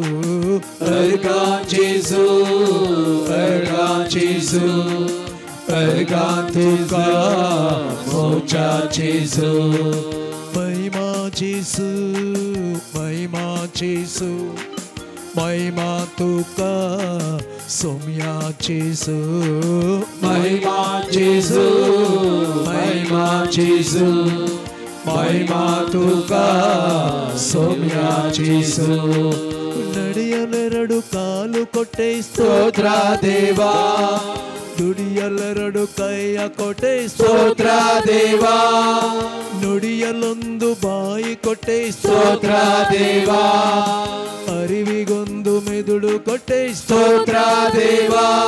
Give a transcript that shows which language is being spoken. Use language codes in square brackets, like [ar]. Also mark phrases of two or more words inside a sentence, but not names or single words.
[kok] Ergan Jesu, Ergan Jesu, Ergan Tuka, Mucha Jesu, Mahima Jesu, Mahima Jesu, Mahima Tuka, Somya Jesu, Mahima Jesu, Mahima Jesu, Mahima Tuka, Somya Jesu. [kn] ನಡೆಯಲೆರಡು ಕಾಲು ಕೊಟ್ಟೆ ಸ್ತೋತ್ರ ದೇವಾ, ದುಡಿಯಲೆರಡು ಕೈಯ ಕೊಟ್ಟೆ ಸ್ತೋತ್ರ ದೇವಾ, ನುಡಿಯಲೊಂದು ಬಾಯಿ ಕೊಟ್ಟೆ ಸ್ತೋತ್ರ ದೇವಾ, ಅರಿವಿಗೊಂದು ಮೆದುಳು ಕೊಟ್ಟೆ ಸ್ತೋತ್ರ ದೇವಾ.